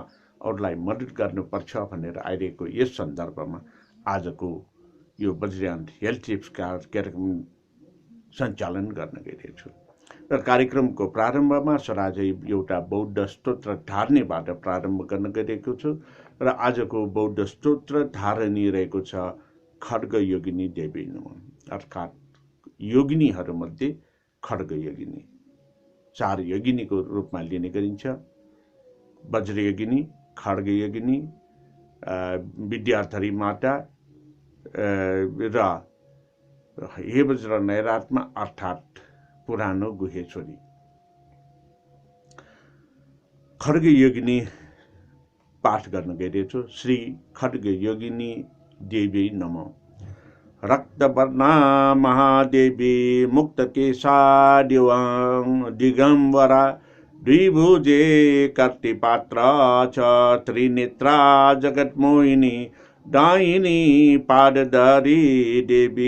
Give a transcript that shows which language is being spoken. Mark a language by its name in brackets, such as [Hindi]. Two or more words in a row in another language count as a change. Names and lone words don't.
[Nepali] अरूलाई मद्दत गर्नुपर्छ भनेर आइरहेको यस सन्दर्भमा आजको यो बज्रान हेल्थ टिप्स कार्यक्रम सञ्चालन गर्न गइरहेको छु र कार्यक्रमको प्रारम्भमा सराजै एउटा बौद्ध स्तोत्र धार्नेबाट प्रारम्भ गर्न गइरहेको छु र आजको बौद्ध स्तोत्र धारणी रहेको छ [Sanskrit] खड्ग योगिनी देवी नमः। [Nepali] अर्थात् योगिनीहरूमध्ये खड्ग योगिनी 4 योगिनीको रूपमा लिने गरिन्छ। वज्र योगिनी, खड्ग योगिनी, विद्याधरी माता र हे वज्र नैरात्मा अर्थात् पुरानो गुहेश्वरी। खड्ग योगिनी पाठ गर्न गइरहेछु। [Sanskrit] श्री खड्ग योगिनी देवी नमः। रक्तवर्णा महादेवी मुक्तकेशा दिगंबरा द्विभुजे कर्तिपात्रा च त्रिनेत्रा जगन्मोहिनी दायिनी पादधरी देवी